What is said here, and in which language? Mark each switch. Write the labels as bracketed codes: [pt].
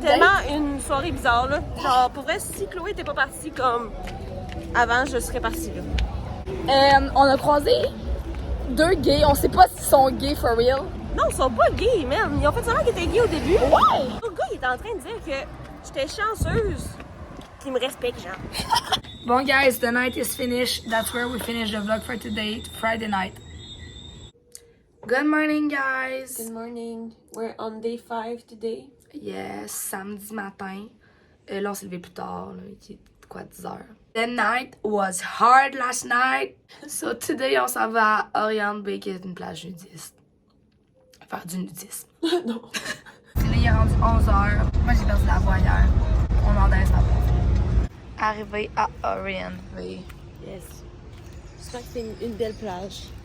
[fr] Tellement une soirée bizarre. Là. Genre, pour vrai, si Chloé était pas partie comme avant, je serais partie. Là. On a croisé 2 gays. On sait pas s'ils sont gays [en] for real. [fr] Non, ils sont pas gays, man. Ils ont fait semblant qu'ils étaient gays au début. Ouais! Le gars, il était en train de dire que j'étais chanceuse qu'ils me respectent, genre. [en] Bon, guys, the night is finished. That's where we finish the vlog for today, Friday night. Good morning, guys. Good morning. We're on day 5 today. [fr] Yes, samedi matin. Là, on s'est levé plus tard. Là, il est quoi, 10 h. [en] The night was hard last night. So today, [fr] on s'en va à Oriente Bay, qui est une plage nudiste. Faire du nudisme. Non. Là, il est rendu 11 h. Moi, j'ai perdu la voie hier. On en laisse la voie. Arrivé à Oriente Bay. [en] Yes. [fr] J'espère que c'est une belle plage.